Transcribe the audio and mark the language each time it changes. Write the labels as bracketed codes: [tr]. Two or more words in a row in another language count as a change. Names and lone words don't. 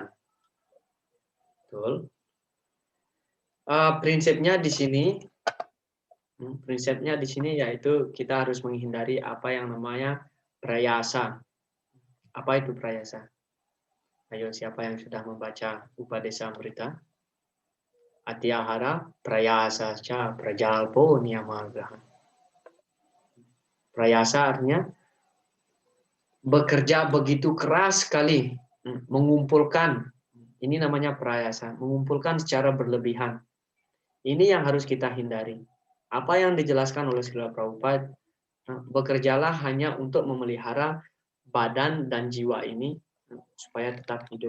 [id] Betul. Prinsipnya di sini yaitu kita harus menghindari apa yang namanya prayasa. Apa itu prayasa? Ayo, siapa yang sudah membaca Upadesa Amrita? [sa] Atyahara prayasa ca prajalpo niyamagraha. [id] Prayasa artinya bekerja begitu keras sekali, mengumpulkan. Ini namanya prayasa, mengumpulkan secara berlebihan. Ini yang harus kita hindari. Apa yang dijelaskan oleh Srila Prabhupada, bekerjalah hanya untuk memelihara badan dan jiwa ini supaya tetap hidup.